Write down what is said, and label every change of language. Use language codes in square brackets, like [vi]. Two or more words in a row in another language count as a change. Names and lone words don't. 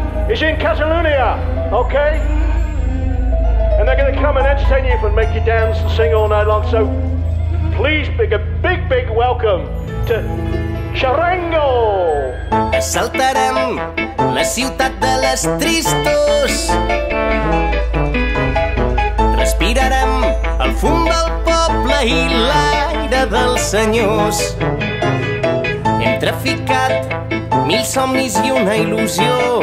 [en] is in Catalonia, okay? And they're going to come and entertain you and make you dance and sing all night long. So please, a big welcome to Charango! [ca] Assaltarem la ciutat de les tristos. Respirarem el fum del poble i l'aire dels senyors. Hem traficat 1000 somnis i una il·lusió.